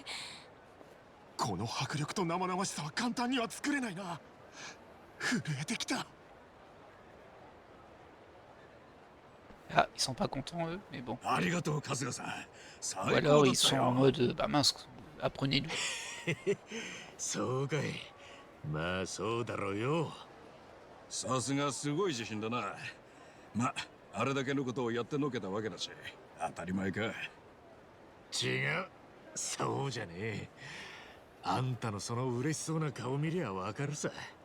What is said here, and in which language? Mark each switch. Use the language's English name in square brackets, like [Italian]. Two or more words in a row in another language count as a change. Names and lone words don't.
[Japanese] この迫力と生々しさは簡単には作れないな。震えてきた。 [French] Ah, ils sont pas contents eux, mais bon. [Japanese] ありがとう春日さん。 [French] Ou [Japanese] 最高 [French] alors [Japanese] だ [French] ils [Japanese] った [French] sont en [Japanese] よ。 [French] mode bah mince, apprenez-nous. [Japanese] そうかい。まあそうだろうよ。さすがすごい自信だな。ま、あれだけのことをやってのけたわけだし、当たり前か。違う。そうじゃねえ。あんたのその嬉しそうな顔見りゃわかるさ。